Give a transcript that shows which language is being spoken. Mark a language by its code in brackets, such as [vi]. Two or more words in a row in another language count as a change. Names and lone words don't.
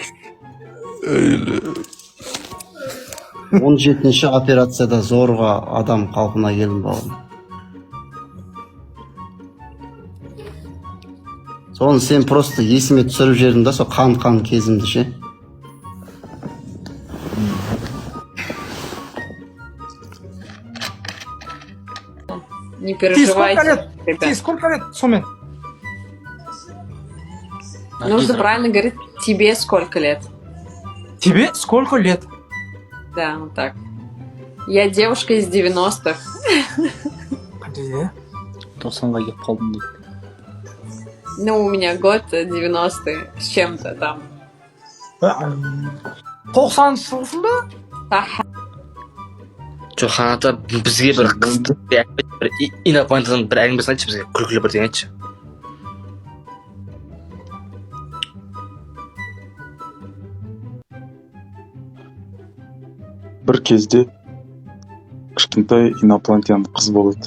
[kk] 17-ші операцияда зорға адам қалпына келдім бауырым. Соны сен просто есіме түсіріп жердің да, сол қан кезімді ше. [ru] Не Ты сколько переживайте, лет? Ты ребят. сколько лет, Сумен? Нужно правильно говорить, тебе сколько лет? Тебе сколько лет? Да, вот так. Я девушка из 90-х. [kk] Қандай? 90-ға келіп қалдым дейді. [ru] Ну, у меня год 90-й с чем-то там. [kk] 90-шы жылғысың ба? Аха. жоқ қанаты бізге бір қызды бір инопланетадан бір әңгімесін айтшы бізге күлкілі бірдеңе айтшы. бір кезде кішкентай инопланетян қыз болады.